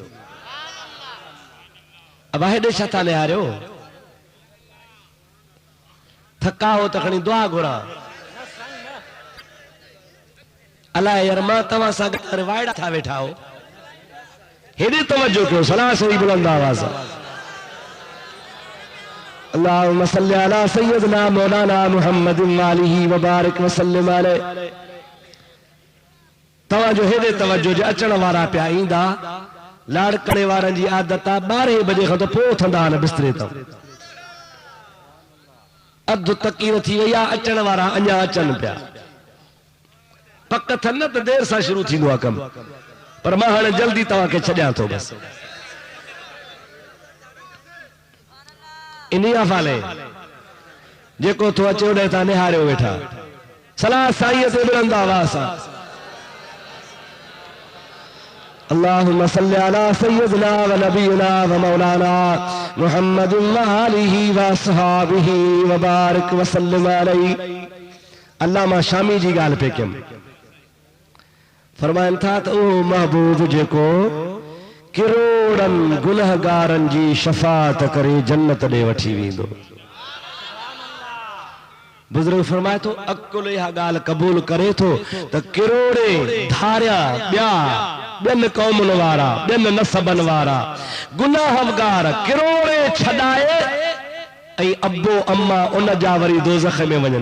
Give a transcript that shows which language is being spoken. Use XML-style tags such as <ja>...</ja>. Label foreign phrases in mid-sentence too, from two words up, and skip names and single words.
<sd>अब हेॾे छा था निहारियो? थका हो त खणी दुआ घुरा। अलाए यार मां तव्हां सां गॾु वाइड़ा था वेठा हो। हेॾे तवज्जो कयो, सलाह सही बुलंद आवाज़।</sd> <ar>اللهم صل على سيدنا مولانا محمد وآله وبارك وسلم عليه.</ar> <sd>तव्हां जो हेॾे तवज्जो जे अचण वारा पिया ईंदा, लाड़ करे वारनि जी आदत आहे 12 बजे खां त पोइ उथंदा आहिनि बिस्तरे तां। अधु तकीर थी वई आहे, अचण वारा अञा अचनि पिया। पक थन न त देर सां शुरू थींदो आहे कमु, पर मां हाणे जल्दी तव्हांखे छॾियां थो बस। इन हवाले जेको थो अचे उन तां निहारियो वेठा। सलाह साईं ते बुलंद आवाज़ सां</sd> <ar>اللهم صل على سيدنا ونبينا ومولانا محمد وآله وأصحابه وبارك وسلم عليه.</ar> <sd>अल्लामा शामी जी ॻाल्हि पे कयमि। फरमाइनि था त उहो महबूब जेको किरोड़नि गुनहगारनि जी शफाअत करे जन्नत ॾे वठी वेंदो। बुजुर्ग फरमाए थो अकुल इहा ॻाल्हि क़बूल करे थो त किरोड़े धारिया ॿिया ॿियनि क़ौमुनि वारा, ॿियनि नसबनि वारा गुनाहगार किरोड़े छॾाए ऐं अब्बो अम्मा उन जा वरी दोज़ख में वञनि।</sd>